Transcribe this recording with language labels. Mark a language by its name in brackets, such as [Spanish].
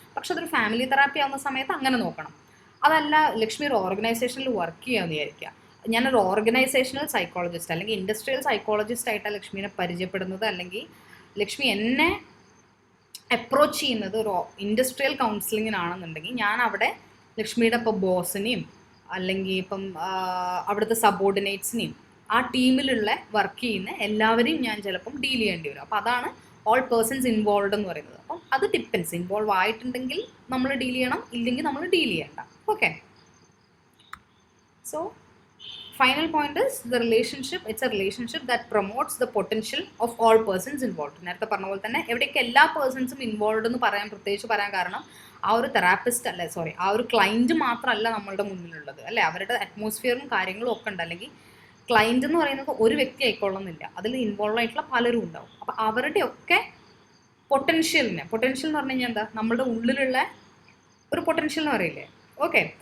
[Malayalam] പക്ഷെ അതൊരു family therapy ആവുന്ന സമയത്ത് അങ്ങനെ നോക്കണം. അതല്ല ലക്ഷ്മി ഒരു ഓർഗനൈസേഷനിൽ വർക്ക് ചെയ്യാമെന്ന് വിചാരിക്കുക, ഞാനൊരു ഓർഗനൈസേഷണൽ സൈക്കോളജിസ്റ്റ് അല്ലെങ്കിൽ ഇൻഡസ്ട്രിയൽ സൈക്കോളജിസ്റ്റ് ആയിട്ടാണ് ലക്ഷ്മിനെ പരിചയപ്പെടുന്നത്, അല്ലെങ്കിൽ ലക്ഷ്മി എന്നെ അപ്രോച്ച് ചെയ്യുന്നത് ഒരു ഇൻഡസ്ട്രിയൽ കൗൺസിലിങ്ങിനാണെന്നുണ്ടെങ്കിൽ ഞാൻ അവിടെ ലക്ഷ്മിയുടെ ഇപ്പോൾ ബോസിനെയും അല്ലെങ്കിൽ ഇപ്പം അവിടുത്തെ സബോർഡിനേറ്റ്സിനെയും ആ ടീമിലുള്ള വർക്ക് ചെയ്യുന്ന എല്ലാവരെയും ഞാൻ ചിലപ്പം ഡീൽ ചെയ്യേണ്ടി വരും. അപ്പോൾ അതാണ് ഓൾ പേഴ്സൺസ് ഇൻവോൾവ് എന്ന് പറയുന്നത്. അപ്പം അത് ഡിപ്പെൻസ്, ഇൻവോൾവ് ആയിട്ടുണ്ടെങ്കിൽ നമ്മൾ ഡീൽ ചെയ്യണം, ഇല്ലെങ്കിൽ നമ്മൾ ഡീൽ ചെയ്യണ്ട. [English] Okay, so final point is the relationship, it's a relationship that promotes the potential of all persons involved. [Malayalam] നേരത്തെ പറഞ്ഞ പോലെ തന്നെ എവിടെയൊക്കെ എല്ലാ പേഴ്സൺസും ഇൻവോൾവ് എന്ന് പ്രത്യേകിച്ച് പറയാൻ കാരണം ആ ഒരു തെറാപ്പിസ്റ്റ് അല്ല, സോറി, ആ ഒരു ക്ലയൻറ്റ് മാത്രമല്ല നമ്മളുടെ മുന്നിലുള്ളത് അല്ലേ, അവരുടെ അറ്റ്മോസ്ഫിയറും കാര്യങ്ങളും ഒക്കെ ഉണ്ട്. അല്ലെങ്കിൽ ക്ലയൻറ്റ് എന്ന് പറയുന്നത് ഒരു വ്യക്തി ആയിക്കൊള്ളുന്നില്ല, അതിൽ ഇൻവോൾവ് ആയിട്ടുള്ള പലരും ഉണ്ടാവും. അപ്പോൾ അവരുടെയൊക്കെ പൊട്ടൻഷ്യൽ എന്ന് പറഞ്ഞു കഴിഞ്ഞാൽ എന്താ, നമ്മളുടെ ഉള്ളിലുള്ള ഒരു പൊട്ടൻഷ്യൽ എന്ന് പറയില്ലേ, ഓക്കെ.